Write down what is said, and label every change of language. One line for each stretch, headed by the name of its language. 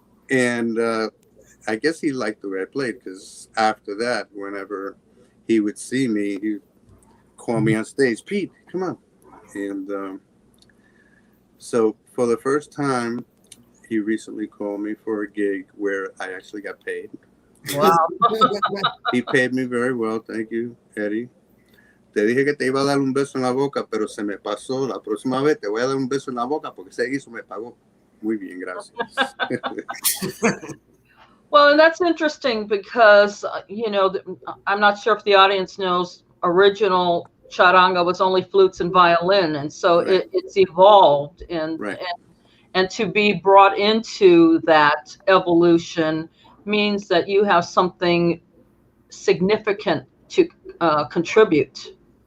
English: And I guess he liked the way I played, because after that, whenever he would see me, he would call me on stage, Pete, come on. And so for the first time, he recently called me for a gig where I actually got paid. Wow. He paid me very well. Thank you, Eddie.
Spanish: Te dije que te iba a dar un beso en la boca, pero se me pasó. La próxima vez te voy a dar un beso en la boca porque ese guiso me pagó. Muy bien, gracias.
English: Well, and that's interesting because, I'm not sure if the audience knows, original charanga was only flutes and violin. And so Right. it's evolved. And to be brought into that evolution means that you have something significant to contribute.